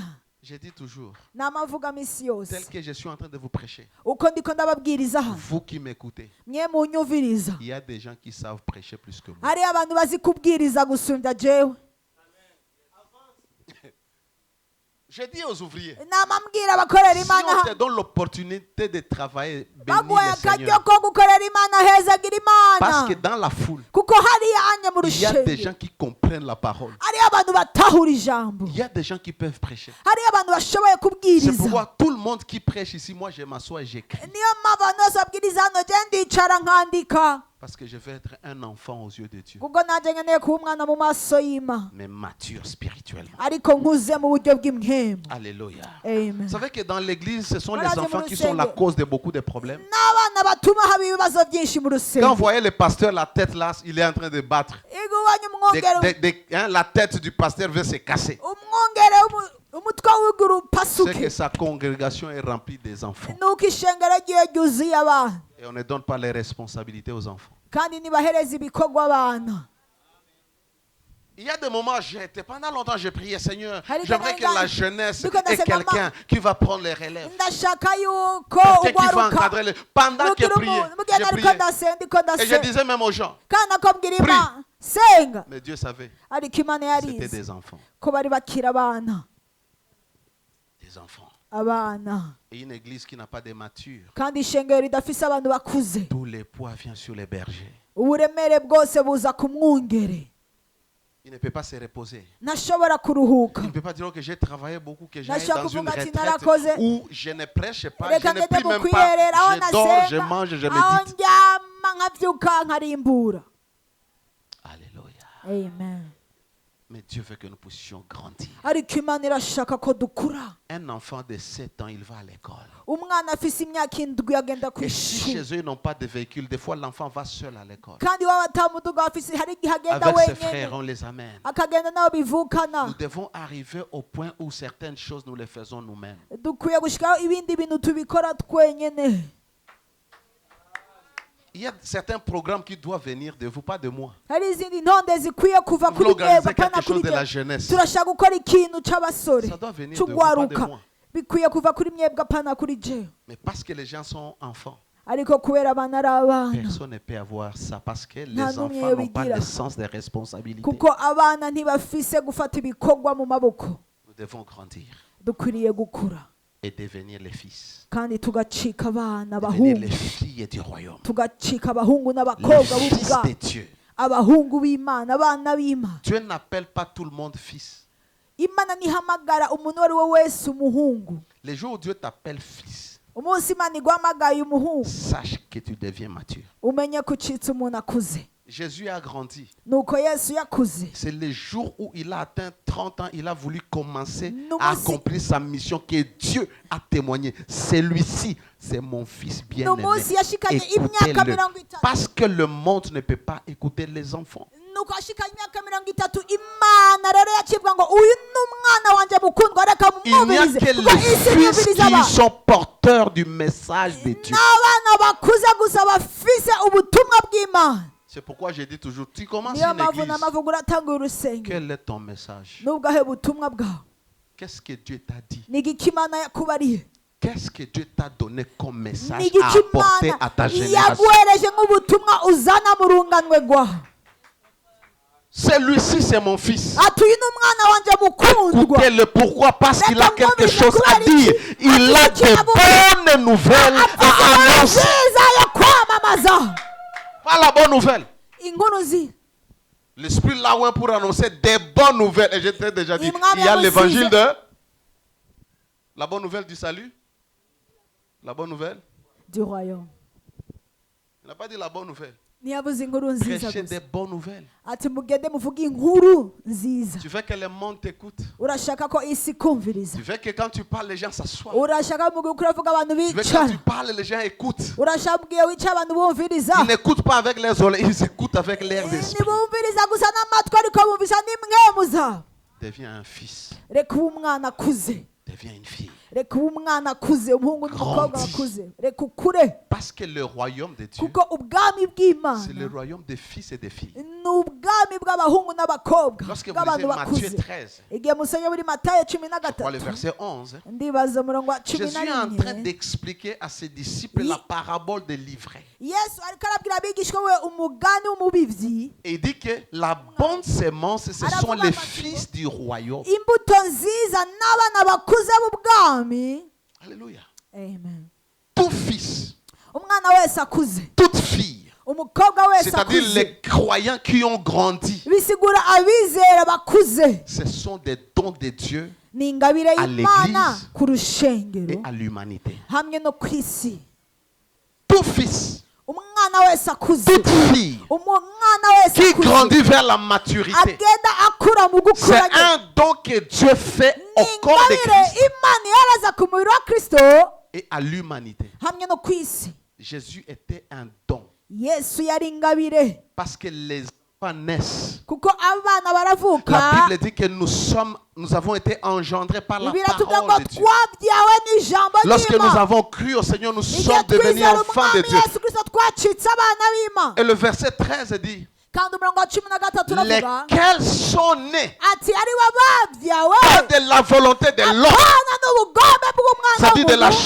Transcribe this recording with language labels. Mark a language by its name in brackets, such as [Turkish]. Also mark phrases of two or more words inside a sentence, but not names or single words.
[French] Je dis toujours, [Rundi] N'amavuga misi [French] tel [Rundi] yose [French] que je suis en train de vous prêcher, [Rundi] uko ndiko ndababwiriza hano, [French] vous qui m'écoutez, [Rundi] mwe munyumviriza, [French] il y a des gens qui savent prêcher plus que moi. [Rundi] hari abantu bazi kubwiriza gusumbya jewe. [French] Je dis aux ouvriers, [Rundi] Nama mbwira abakorera [French] si [Rundi] Imana [French] on te [Rundi] hano, [French] donne l'opportunité de travailler, bénis [Rundi] baguhaye [French] le [Rundi] akaryo [French] Seigneur. [Rundi] ko gukorera Imana, hezagira [French] Parce que [Rundi] Imana, [French] dans la foule, [Rundi] kuko hariya anye mu [French] il y a des gens [Rundi] rushengero [French] qui comprennent la parole. [Rundi] hariyo abantu batahura ijambo, [French] Il y a des gens qui peuvent prêcher. [Rundi] hariyo abantu bashoboye [French] C'est [Rundi] kubwiriza. [French] pourquoi tout le monde qui prêche ici, moi je m'assois et j'écris. [Rundi] Niyo mpamvu abantu bose babwiriza hano je ndicara nkandika, [French] Parce que je veux être un enfant aux yeux de Dieu, [Rundi] kuko nanjye nkeneye kuba umwana mu maso y'Imana, [French] mais mature spirituellement. [Rundi] ariko nkuze mu buryo bw'imhemu. [French] Alléluia. [Rundi] Amen. [French] Vous savez que dans l'église, ce sont les Voilà, enfants c'est qui mon sont la Seigneur. cause de beaucoup de problèmes. [Rundi] N'abana batuma haba ibibazo byinshi mu [French] Quand vous [Rundi] rusengero. [French] voyez le pasteur, la tête là, il est en train de battre. [Rundi] Iyo ubonye umwongere, [French] La tête du pasteur veut se casser. [Rundi] umwongere umutwe w'uguru [French] C'est que [Rundi] upasuke, [French] sa congrégation est remplie des enfants. [Rundi] nuko ishengero ryiwe ryuzuye abana, [French] Et on ne donne pas les responsabilités aux enfants. [Rundi] kandi ntibahereza ibikorwa abana. [French] Il y a des moments, pendant longtemps, j'ai prié, Seigneur, [Rundi] Hari [French] j'aimerais que [Rundi] igihe [French] la jeunesse [Rundi] ndiko [French] ait [Rundi] ndasema, [French] quelqu'un qui va prendre les relèves. [Rundi] ndashaka yuko [French] Quelqu'un qui va [Rundi] ugwaruka [French] encadrer les... Pendant que [Rundi] mugira [French] prié, [Rundi] umuntu mugenda [French] j'ai [Rundi] ariko [French] prié. [Rundi] ndasenga ndiko [French] Et je [Rundi] ndasenga [French] disais même aux gens, [Rundi] kandi akabwira Imana senga, [French] mais Dieu savait, [Rundi] ariko Imana [French] c'était [Rundi] yarize [French] des enfants. [Rundi] ko bari bakira abana, [French] Des enfants. [Rundi] abana, [French] Et une église qui n'a pas de mature, [Rundi] kandi ishengero ridafise abantu bakuze, [French] tous les poids viennent sur les bergers. [Rundi] uburemere bwose buza ku mwungere, [French] Il ne peut pas se reposer. [Rundi] ntashobora kuruhuka. [French] Il ne peut pas dire que j'ai travaillé beaucoup, que j'ai [Rundi] Nashaka [French] dans une [Rundi] kuvuga ati [French] retraite [Rundi] narakoze, [French] où je ne prêche pas, [Rundi] reka [French] je ne [Rundi] ngende [French] prie [Rundi] mu [French] même pas, [Rundi] kwiyerera aho [French] je dors, je [Rundi] nasenga, [French] mange, je [Rundi] aho [French] médite. [Rundi] ndyama nkabyuka nkarimbura. [French] Alléluia. [Rundi] Amen. [French] Mais Dieu veut que nous puissions grandir. [Rundi] Ariko Imana irashaka ko dukura. [French] Un enfant de 7 ans, il va à l'école. [Rundi] Umwana afise imyaka indwi agenda ku [French] Et si [Rundi] ishuri, [French] chez eux, ils n'ont pas de véhicule, des fois l'enfant va seul à l'école. [Rundi] kandi iwabo atamuduga afise, hari igihe agenda [French] Avec ses [Rundi] wenyene [French] frères, on les amène. [Rundi] akagenda n'abo bivukana. [French] Nous devons arriver au point où certaines choses, nous les faisons nous-mêmes. [Rundi] Dukwiye gushikaho ibindi bintu tubikora twenyene. [French] Il y a certains programmes qui doivent venir de vous, pas de moi. [Rundi] hari izindi ntonde zikwiye kuva [French] Vous [Rundi] kuri [French] voulez organiser [Rundi] mwebwe apana [French] quelque chose [Rundi] kuri [French] de la [Rundi] jye [French] jeunesse. [Rundi] turashaka gukora ikintu c'abasore [French] Ça doit venir de vous, pas de [Rundi] c'ugwaruka [French] moi. [Rundi] bikwiye kuva kuri mwebwe apana kuri je [French] Mais parce que les gens sont enfants, [Rundi] ariko kubera abana ari abana [French] personne ne peut avoir ça parce que les [Rundi] Nta n'umwe [French] enfants n'ont pas [Rundi] yobigira. [French] le sens des responsabilités. [Rundi] kuko abana ntibafise gufata ibikorwa mu maboko [French] Nous devons grandir [Rundi] dukwiriye gukura [French] et devenir les fils, [Rundi] kandi tugacika abana [French] devenir [Rundi] abahungu [French] les filles du royaume, [Rundi] tugacika abahungu [French] les [Rundi] n'abakobwa [French] fils [Rundi] b'ubwa [French] de Dieu. [Rundi] abahungu b'imana abana b'imana [French] Dieu n'appelle pas tout le monde fils. [Rundi] imana ntihamagara umuntu uwo ari we wese umuhungu [French] Les jours où Dieu t'appelle fils, [Rundi] umunsi imana iguhamagaye umuhungu [French] sache que tu deviens mature. [Rundi] umenye ko ucitse umuntu akuze [French] Jésus a grandi. [Rundi] nuko yesu yakuze [French] C'est le jour où il a atteint 30 ans, il a voulu commencer Nous à aussi. accomplir sa mission que Dieu a témoigné. Celui-ci, c'est mon fils bien-aimé. [Rundi] N'umunsi yashikanye imyaka [French] Écoutez-le. [Rundi] 30. [French] Parce que le monde ne peut pas écouter les enfants. [Rundi] nuko ashikanye imyaka 30 imana rero yakibwa ngo uyu ni umwana wanjye mukundwa reka [French] Il n'y a [Rundi] mumwumvirize [French] que [Rundi] kuko [French] les [Rundi] isi [French] fils [Rundi] yumviriza [French] qui [Rundi] abantu [French] sont porteurs du message de Dieu. [Rundi] n'abana bakuze gusa bafise ubutumwa bw'imana [French] C'est pourquoi je dis toujours, tu commences [Rundi] niyo [French] une [Rundi] mpamvu [French] église. [Rundi] n'amavugo uratanguye urusengero [French] Quel est ton message? [Rundi] n'ubwahe butumwa bwawe [French] Qu'est-ce que Dieu t'a dit? [Rundi] ni igiki imana yakubariye [French] Qu'est-ce que Dieu t'a donné comme [Rundi] ni [French] message [Rundi] igiki [French] à apporter [Rundi] imana [French] à ta génération? [Rundi] yaguhereje nk'ubutumwa uzana mu runganwe rwawe [French] Celui-ci, c'est mon fils. [Rundi] ati uyu ni umwana wanjye mukundwa [French] Écoutez-le pourquoi? Parce qu'il a quelque chose à dire. Il a de bonnes nouvelles à annoncer. [Rundi] nziza yo kwamamaza [French] Pas la bonne nouvelle. [Rundi] inkuru nziza [French] L'esprit là ouais pour annoncer des bonnes nouvelles. Et je t'ai déjà dit, il y a l'évangile de la bonne nouvelle du salut. La bonne nouvelle. du royaume Il n'a pas dit la bonne nouvelle. [Rundi] ntiyabuze inkuru nziza [French] Prêchez [Rundi] gusa [French] des bonnes nouvelles. [Rundi] ati mugende muvuge inkuru nziza [French] Tu veux que le monde t'écoute. [Rundi] urashaka ko isi kumviriza [French] Tu veux que quand tu parles, les gens s'assoient. [Rundi] urashaka mu gihe uravuga abantu [French] Tu veux que quand [Rundi] bicara [French] tu parles, les gens écoutent. [Rundi] urashaka mu gihe wicara abantu bumviriza [French] Ils n'écoutent pas avec leurs oreilles, ils écoutent avec leurs esprits. [Rundi] ntibumviriza gusa n'amatwi ariko bumvisa n'imwemu zabo [French] Deviens un fils. [Rundi] reka ube umwana akuze [French] Deviens une fille. [Rundi] reka ube umwana akuze umuhungu n'umukobwa [French] Grandis. [Rundi] bakuze reka ukure [French] Parce que le royaume de Dieu, [Rundi] kuko ubwami [French] c'est le [Rundi] bw'imana [French] royaume des fils et des filles. [Rundi] ni ubwami bw'abahungu n'abakobwa [French] Lorsque vous [Rundi] bw'abantu [French] lisez Matthieu [Rundi] bakuze [French] 13, [Rundi] igihe musomye muri matayo 13 [French] je crois le verset 11, [Rundi] ndibaza umurongo wa [French] Jésus est en train [Rundi] 11 [French] d'expliquer à ses disciples la parabole de l'ivraie. [Rundi] yesu ariko arabwira abigishwa we umugani w'umubibyi [French] Et il dit que la bonne sémence, ce sont les fils du royaume. [Rundi] imbuto nziza n'abana bakuze b'ubwami [French] Alléluia. [Rundi] amen [French] Tout fils, [Rundi] umwana wese akuze [French] toute fille, [Rundi] umukobwa wese [French] c'est-à-dire [Rundi] akuze [French] les croyants qui ont grandi, [Rundi] bisigura abizera bakuze [French] ce sont des dons de Dieu [Rundi] ni ingabire [French] À [Rundi] y'imana [French] l'église [Rundi] ku rushengero [French] et à l'humanité. [Rundi] hamwe no ku isi [French] Tout fils, [Rundi] umwana wese akuze [French] toute fille [Rundi] umwana wese [French] qui [Rundi] akuze [French] grandit vers la maturité, [Rundi] agenda akura mu [French] c'est [Rundi] gukura [French] un don que Dieu fait [Rundi] ni [French] au corps de [Rundi] ingabire [French] Christ [Rundi] imana ihereza ku mubiri wa kristo [French] et à l'humanité. [Rundi] hamwe no ku isi [French] Jésus était un don [Rundi] yesu yari ingabire [French] parce que les enfants naissent. [Rundi] kuko abana baravuka [French] La Bible dit que nous avons été engendrés par la [Rundi] bibiliya tuvuga ngo [French] parole de Dieu. [Rundi] twabyawe n'ijambo [French] Lorsque nous [Rundi] ry'imana [French] avons cru au Seigneur, nous [Rundi] igihe [French] sommes devenus [Rundi] twizera [French] enfants de [Rundi] umwami [French] Dieu. [Rundi] yesu kristo twacitse abana b'imana [French] Et le verset 13 dit, [Rundi] kandi umurongo wa 13 uravuga [French] lesquels sont nés [Rundi] ati ari bo babyawe [French] pas de la volonté de l'homme, [Rundi] apana n'ubugombe bw'umwana [French] c'est-à-dire de la